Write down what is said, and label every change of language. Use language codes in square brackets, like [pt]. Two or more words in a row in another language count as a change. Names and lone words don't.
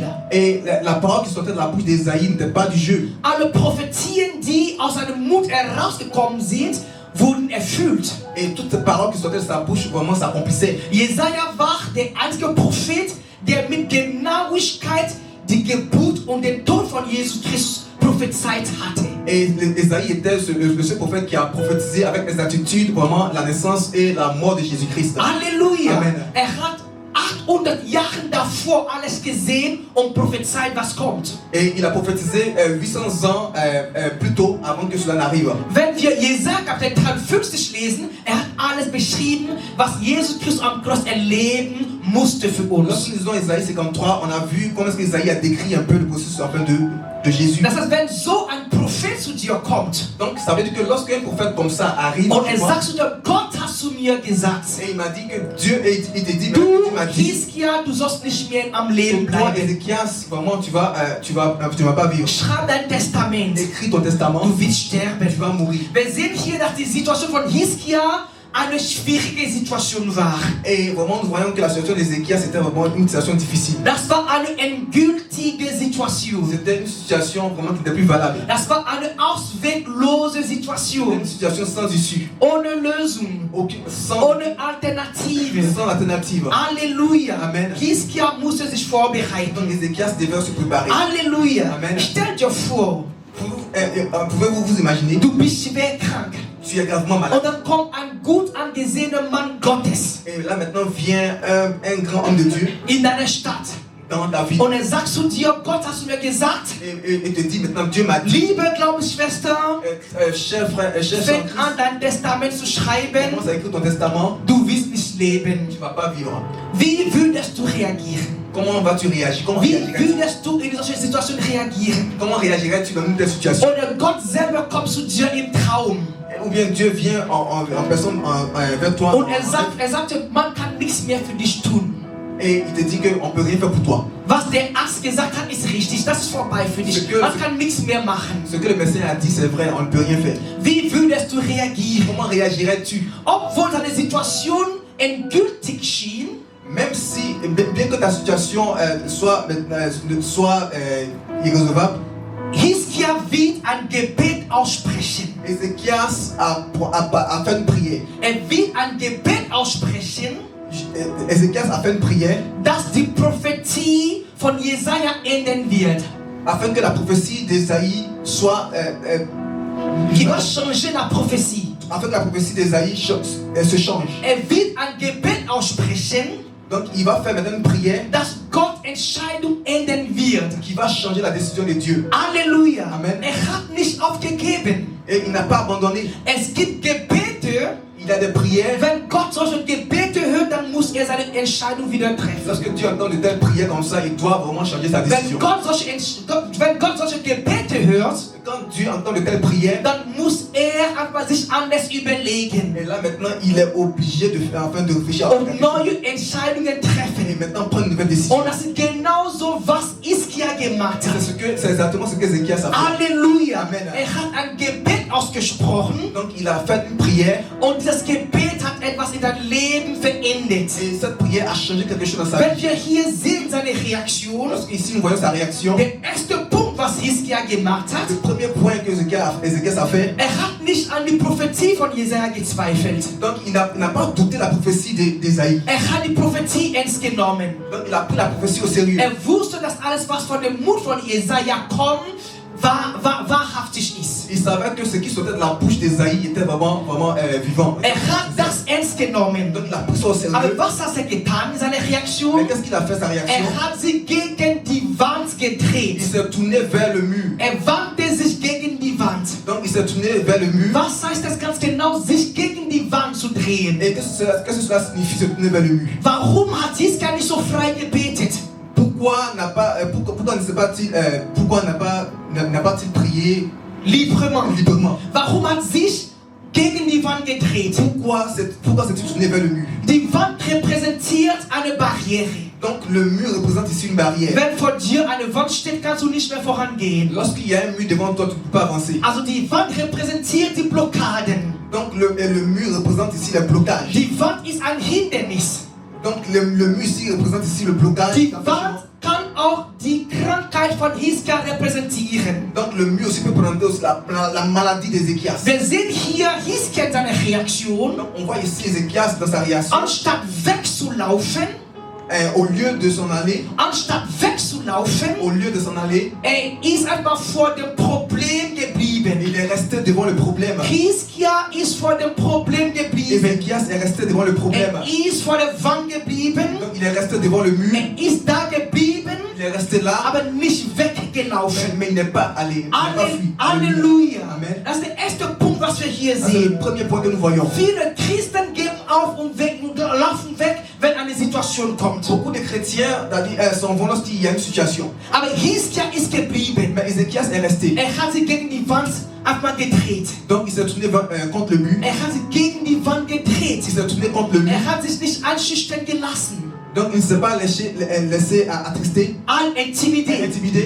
[fr] Et la parole qui sortait de la bouche d'Ésaïe n'était pas du jeu. [de] Alle Prophetien, die aus seinem Mund herausgekommen sind, wurden erfüllt. [fr] Et toutes les paroles qui sortaient de sa bouche vraiment s'accomplissaient. [de] Jesaja war der einzige Prophet, der mit Genauigkeit die Geburt und den Tod von Jesus Christus prophezeit hatte. [fr] Et Ésaïe était le seul prophète qui a prophétisé avec exactitude vraiment la naissance et la mort de Jésus-Christ. [de] Halleluja! [fr] Amen. [de] Er hat 800 Jahre davor alles gesehen und prophezeit, was kommt. [fr] Et il a prophétisé 800 ans plus tôt avant que cela n'arrive. [de] Wenn wir Jesaja Kapitel 53 lesen, er hat alles beschrieben, was Jesus Christus am Kreuz erleben musste für uns. [fr] Lorsque nous lisons Ésaïe 53, on a vu comment est-ce qu'Ésaïe a décrit un peu le processus enfin de Jésus. [de] Das heißt, wenn so ein Prophet zu dir kommt [fr] Donc ça veut dire que lorsqu'un prophète comme ça arrive, [de] und er sagt zu dir, Gott hat zu mir gesagt, [fr] et il m'a dit que Dieu, il te dit, [de] du [fr] il m'a dit, [de] Hiskia, du sollst nicht mehr am Leben [fr] que toi, [de] bleiben. [fr] Ézéchias, vraiment tu vas pas vivre. [de] Schreib dein Testament. [fr] Écris ton testament, [de] Du willst sterben. [fr] tu vas mourir. [de] Wir sehen hier, dass die Situation von Hiskia eine schwierige Situation war. [fr] Et vraiment nous voyons que la situation d'Ézéchias c'était vraiment une situation difficile. [de] Das war eine endgültige Situation. [fr] C'était une situation vraiment qui n'était plus valable. [de] Das war eine ausweglose Situation. [fr] Une situation sans issue, [de] Ohne Lösung. [fr] sans [de] Ohne Alternative. [fr] alternative. [de] Halleluja. [fr] Amen. [de] Hiskia musste sich [fr] Donc [de] vorbereiten. [fr] Ézéchias devait se préparer. [de] Halleluja. [fr] Amen. [de] Stell dir vor, [fr] Pouvez-vous vous imaginer, [de] du bist schwer krank. [fr] tu es gravement malade. [de] Und dann kommt ein gut angesehener Mann Gottes [fr] Et là maintenant vient un grand homme de Dieu [de] in deiner Stadt. [fr] dans ta vie. [de] Und er sagt zu dir, Gott hast du mir gesagt, [fr] Et te dit maintenant Dieu m'a dit, [de] liebe Glaubensschwester, [fr] cher frère, cher [de] fäng [fr] frère, [de] an dein Testament zu schreiben, [fr] commence à écrire ton testament, [de] du wirst nicht leben. [fr] tu vas pas vivre. [de] Wie würdest du reagieren? [fr] Comment vas-tu réagir? [de] Wie würdest du in solchen Situationen reagieren? [fr] Comment réagirais-tu dans une telle situation? [de] Oder Gott selber kommt zu dir im Traum [fr] Ou bien Dieu vient en personne vers toi [de] und er sagt, man kann nichts mehr für dich tun. [fr] et il te dit qu'on ne peut rien faire pour toi. [de] Was der Arzt gesagt hat, ist richtig, das ist vorbei für dich. Man kann nichts mehr machen. [fr] Ce que le médecin a dit, c'est vrai, on ne peut rien faire. [de] Wie würdest du reagieren? [fr] Comment réagirais-tu? [de] Obwohl deine Situation endgültig schien, [fr] Même si, bien que ta situation soit irrésolvable, [de] Hiskia wird ein Gebet aussprechen. [fr] Ézéchias a fait une prière. [de] Er wird ein Gebet aussprechen, [fr] Ézéchias a fait une prière [de] dass die Prophetie von Jesaja enden wird. [fr] afin que la prophétie d'Ésaïe soit Qui va changer la prophétie. afin que la prophétie d'Ésaïe se change. [de] Er wird ein Gebet aussprechen, [fr] Donc il va faire maintenant une prière [de] dass Gott Entscheidung enden wird. [fr] qui va changer la décision de Dieu. [de] Halleluja. [fr] Amen. [de] Er hat nicht aufgegeben. [fr] Et il n'a pas abandonné. [de] Es gibt Gebete, [fr] Il a des prières. [de] wenn Gott solche Gebete hört, dann muss er seine Entscheidung wieder treffen. [fr] Lorsque Dieu entend de telles prières comme ça, il doit vraiment changer sa [de] Wenn [fr] décision. [de] Gott solche Gebete hört, [fr] Quand Dieu entend de telles prières, [de] dann muss er sich anders überlegen [fr] Et là maintenant, il est obligé de faire afin de réfléchir à [de] und neue Entscheidungen [fr] et [de] treffen. [fr] maintenant prendre une nouvelle décision. [de] Und das ist genauso, was Hiskia gemacht hat. [fr] C'est exactement ce qu'Ézéchias a fait. [de] Halleluja. [fr] Amen. [de] Hat ein Gebet ausgesprochen [fr] Donc il a fait une prière [de] und dieses Gebet hat etwas in dein Leben verändert. [fr] et cette prière a changé quelque chose dans sa [de] Wenn [fr] vie. [de] wir hier sehen seine Reaktion, [fr] Ici nous voyons sa réaction. [de] der erste Punkt, was Hiskia gemacht hat, [fr] Le premier point que Ézéchias a fait, [de] hat nicht an die Prophetie von Jesaja gezweifelt. [fr] donc il n'a pas douté la prophétie d'Ésaïe. [de] Hat die Prophetie ernst genommen. [fr] Donc il a pris la prophétie au sérieux. [de] Wusste, dass alles, was von dem Mund von Jesaja kommt, wahrhaftig ist. [fr] Il savait que ce qui sortait de la bouche d'Ésaïe était vraiment vivant. [de] Hat das ernst genommen. [fr] Donc il a pris ça au [de] Aber [fr] sérieux. [de] was hat getan in seiner [fr] Mais [de] Reaktion? [fr] qu'est-ce qu'il a fait sa réaction? [de] Hat sie gegen die Wand [fr] Il [de] gedreht. [fr] s'est tourné vers le mur. [de] Wandte sich gegen die Wand. [fr] Donc il s'est tourné vers le mur. [de] Was heißt das ganz genau, sich gegen die Wand zu drehen? [fr] Et qu'est-ce que cela signifie se tourner vers le mur? [de] Warum hat Hiskia nicht so frei gebetet? [fr] Pourquoi n'a pas-il prié librement? [de] Warum hat sich gegen die Wand gedreht? [fr] Pourquoi s'est-il tourné vers le mur? [de] Die Wand repräsentiert eine Barriere. [fr] Donc le mur représente ici une barrière. [de] Wenn vor dir eine Wand steht, kannst du nicht mehr vorangehen. [fr] Lorsqu'il y a un mur devant toi, tu ne peux pas avancer. [de] Also die Wand repräsentiert die Blockaden. [fr] Donc le mur représente ici le blocage. [de] Die Wand ist ein Hindernis. [fr] Donc le mur ici représente ici le blocage. [de] Die Wand kann auch die Krankheit von Hiskia repräsentieren. [fr] Donc le mur aussi peut représenter aussi la maladie d'Ézéchias. [de] Wir sehen hier Hiskia in seiner Reaktion. [fr] Donc on voit ici Ézéchias dans sa réaction. [de] Anstatt wegzulaufen, [fr] Au lieu de s'en aller, au lieu de s'en aller, [de] ist einfach vor dem Problem geblieben. [fr] il est resté devant le problème. [de] Hiskia ist vor dem Problem geblieben. [fr] Ézéchias est resté devant le problème. [de] Ist vor der Wand geblieben. [fr] Donc il est resté devant le mur. [de] Ist da geblieben, [fr] Il est resté là, [de] aber nicht weggelaufen. [fr] mais il n'est pas allé. Il n'a pas fui. [de] Halleluja. [fr] Amen. [de] Das ist der erste Punkt, was wir hier [fr] C'est le [de] sehen. [fr] premier point que nous voyons. [de] Viele Christen geben auf und laufen weg, wenn eine Situation kommt. [fr] Beaucoup de chrétiens s'en vont lorsqu'il y a une situation. [de] Aber Hiskia ist geblieben. [fr] Mais Ézéchias est resté. [de] Hat sich gegen die Wand gedreht. [fr] Donc il s'est tourné contre le mur. [de] Hat sich gegen die Wand gedreht. [fr] Il s'est tourné contre le mur. [de] Hat sich nicht einschüchtern gelassen. [fr] Donc il ne s'est pas laissé attrister, intimider.